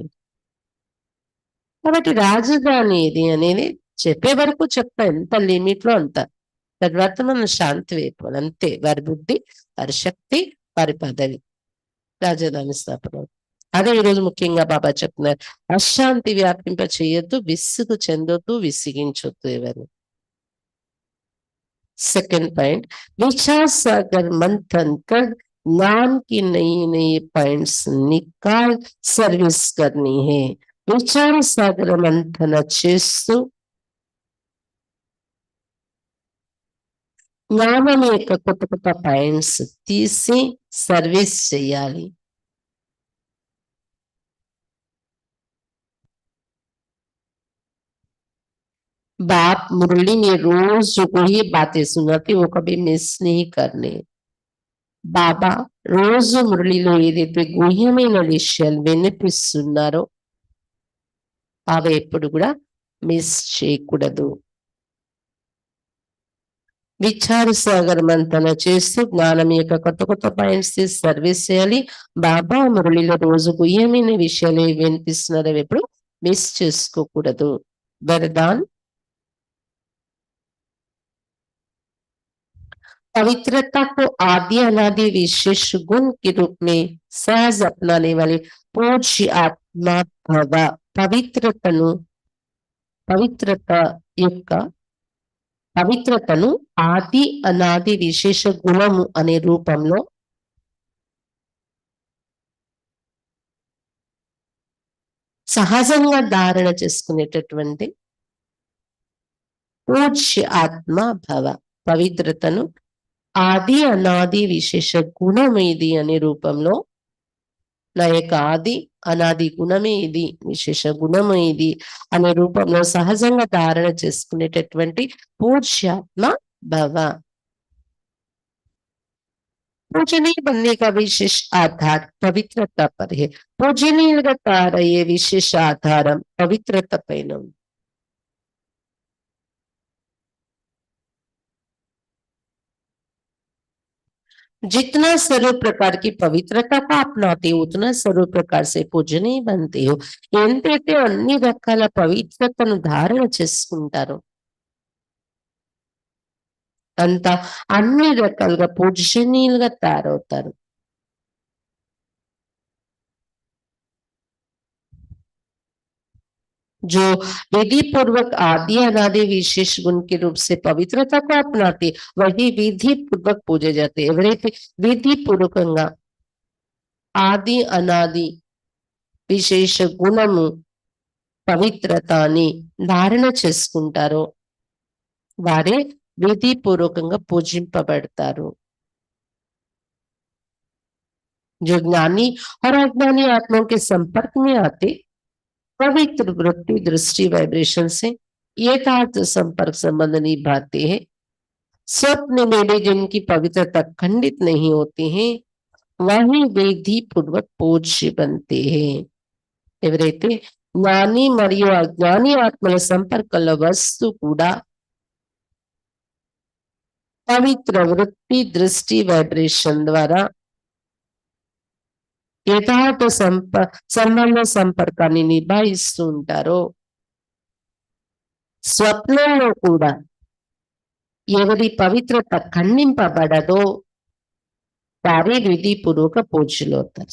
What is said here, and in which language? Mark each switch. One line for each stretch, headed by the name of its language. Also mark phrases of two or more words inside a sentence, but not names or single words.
Telugu: కాబట్టి రాజధాని ఇది అనేది చెప్పే వరకు చెప్తా, ఎంత లిమిట్ లో అంత, తర్వాత మనం శాంతి వైపు అంతే। వారి బుద్ధి, వారి శక్తి, వారి పదవి రాజధాని స్థాపన। అదే ఈరోజు ముఖ్యంగా బాబా చెప్తున్నారు, అశాంతి వ్యాపింప చేయొద్దు, విసుగు చెందొద్దు, విసిగించొద్దు ఎవరు।
English: second point,
Hindi: विचार सागर मंथन कर ज्ञान की नई नई पॉइंट्स निकाल सर्विस करनी है। विचार सागर मंथन
Telugu: చేస్తూ జ్ఞానం యొక్క కొత్త కొత్త పాయింట్స్ తీసి సర్వీస్ చేయాలి।
Hindi: बाप मुरली ने रोज जो कोई बातें सुनाती वो कभी मिस नहीं करने।
Telugu: బాబా రోజు మురళిలో ఏదైతే గుహ్యమైన విషయాలు వినిపిస్తున్నారో అవి ఎప్పుడు కూడా మిస్ చేయకూడదు।
Hindi: विचार सागर मंथन
Telugu: చేస్తూ జ్ఞానం యొక్క కొత్త కొత్త పాయింట్స్ సర్వీస్ చేయాలి। బాబా మురళిలో రోజు గుహ్యమైన విషయాలు వినిపిస్తున్నారో ఎప్పుడు మిస్ చేసుకోకూడదు।
Hindi: వరదాన్, पवित्रता को आदि अनादि विशेष गुण के रूप में सहज अपनाने वाले पूज्य आत्मा भव।
Telugu: పవిత్రతను ఆది అనాది విశేష గుణము అనే రూపంలో సహజంగా ధారణ చేసుకునేటటువంటి పూజ్య ఆత్మ భవ। పవిత్రతను ఆది అనాది విశేష గుణం ఇది అనే రూపంలో, నా యొక్క ఆది అనాది గుణమే ఇది, విశేష గుణము ఇది అనే రూపంలో సహజంగా ధారణ చేసుకునేటటువంటి పూజ్యాత్మ భవ।
Hindi: पूजनीय बनने का विशेष आधार पवित्रता पर है।
Telugu: పూజనీయ తారయే విశేష ఆధారమ పవిత్రత పైన।
Hindi: जितना सर्व प्रकार की पवित्रता को अपनाते हो उतना सर्व प्रकार से पूजनीय बनते हो।
Telugu: ఎంతైతే అన్ని రకాల పవిత్రతను ధారణ చేసుకుంటారో అంత అన్ని రకాలుగా పూజనీయులుగా తయారవుతారు।
Hindi: जो विधि पूर्वक आदि अनादि विशेष गुण के रूप से पवित्रता को अपनाते वही विधि पूर्वक पूजे जाते।
Telugu: ఎవరైతే విధి పూర్వకంగా ఆది అనాది విశేష గుణము పవిత్రతని ధారణ చేసుకుంటారో వారే విధి పూర్వకంగా పూజింపబడతారు।
Hindi: जो ज्ञानी और अज्ञानी आत्माओं के संपर्क में आते पवित्र वृत्ति दृष्टि वाइब्रेशन से यथार्थ संपर्क संबंध निभाते हैं, स्वप्न में भी जिनकी पवित्रता खंडित नहीं होती है, वही विधि पूर्वक पूज्य बनते हैं.
Telugu: ఎవరైతే జ్ఞాని మరియు అజ్ఞాని ఆత్మల సంపర్కంలో వస్తూ కూడా పవిత్ర వృత్తి దృష్టి వైబ్రేషన్ ద్వారా యథార్థ సంబంధ సంపర్కాన్ని నిభాయిస్తూ ఉంటారో, స్వప్నంలో కూడా ఎవరి పవిత్రత ఖండింపబడదో వారి విధిపూర్వక పూజలు అవుతారు.